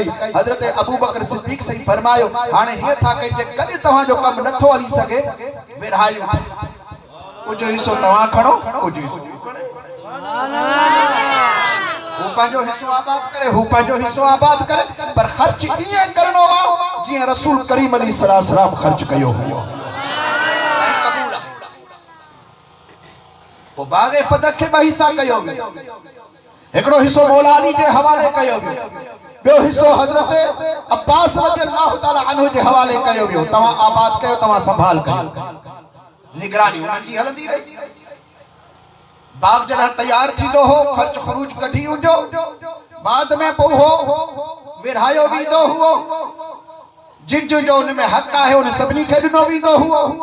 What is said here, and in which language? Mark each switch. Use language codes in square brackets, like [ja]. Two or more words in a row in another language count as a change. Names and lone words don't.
[sd] हज़रत अबू बकर सिद्दीक़ साईं फरमायो हाणे हीअं था कई जे कॾहिं तव्हांजो कमु नथो हली सघे, विरहायूं कुझु हिसो तव्हां खणो, कुझु हिसो हू पंहिंजो हिस्सो आबाद करे, हू पंहिंजो हिस्सो आबाद करे, पर ख़र्च ईअं करणो आहे जीअं रसूल करीम [ar] عليه السلام سلام [sd] ख़र्च कयो हुओ। पोइ बाग़े फदक खे ॿ हिसा कयो वियो, हिकिड़ो हिस्सो मौला अली जे हवाले कयो वियो, ॿियो हिस्सो हज़रत अब्बास [ar] رضي الله تعالى عنه [sd] जे हवाले कयो वियो। तव्हां आबाद कयो, तव्हां संभाल कयो, निगरानी उन्हनि जी हलंदी रही। बाग जॾहिं तैयार थींदो हो, ख़र्च ख़ुरूज कढी वञो, बाद में पोइ हो विरहायो वेंदो हुओ, जिन जो उन में हक़ आहे उन सभिनी खे ॾिनो वेंदो हुओ।